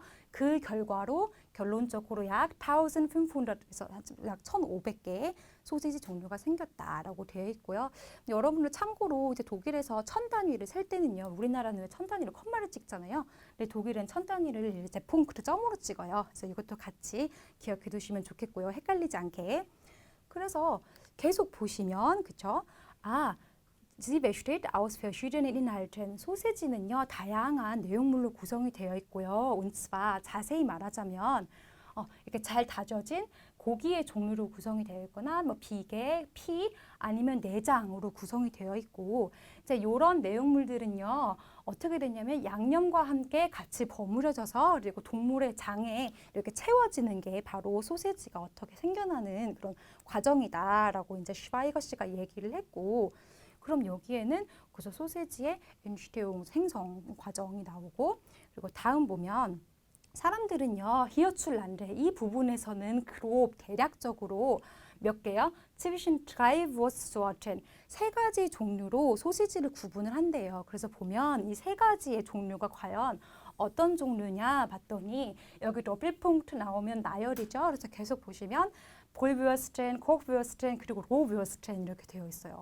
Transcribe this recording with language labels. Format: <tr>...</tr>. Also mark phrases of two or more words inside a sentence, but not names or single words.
<ko>그 결과로 결론적으로 약 1,500에서 약 1,500개의 소시지 종류가 생겼다라고 되어 있고요. 여러분들 참고로 이제 독일에서 천 단위를 셀 때는요, 우리나라는 왜 천 단위로 컴마를 찍잖아요. 근데 독일은 천 단위를 이제 punk트 점으로 찍어요. 그래서 이것도 같이 기억해 두시면 좋겠고요. 헷갈리지 않게. 그래서 계속 보시면 그쵸?</ko> <de>Sie besteht aus verschiedenen Inhalten.</de> <ko>소세지는요, 다양한 내용물로 구성이 되어 있고요.</ko> <de>Und zwar</de> <ko>자세히 말하자면 이렇게 잘 다져진 고기의 종류로 구성이 되어 있거나 뭐 비계, 피 아니면 내장으로 구성이 되어 있고, 이제 이런 내용물들은요 어떻게 되냐면 양념과 함께 같이 버무려져서 그리고 동물의 장에 이렇게 채워지는 게 바로 소세지가 어떻게 생겨나는 그런 과정이다라고 이제 슈바이거 씨가 얘기를 했고, 그럼 여기에는 그래서 소세지의 엔슈테용 생성 과정이 나오고, 그리고 다음 보면 사람들은요, 히어출란데 이 부분에서는 그룹 대략적으로 몇 개요?</ko> <de>zwischen drei Wurstsorten,</de> <ko>세 가지 종류로 소시지를 구분을 한대요. 그래서 보면 이 세 가지의 종류가 과연 어떤 종류냐 봤더니 여기 더블punk트 나오면 나열이죠. 그래서 계속 보시면 볼브어스텐, 콕브어스텐, 그리고 로브어스텐 이렇게 되어 있어요.</ko>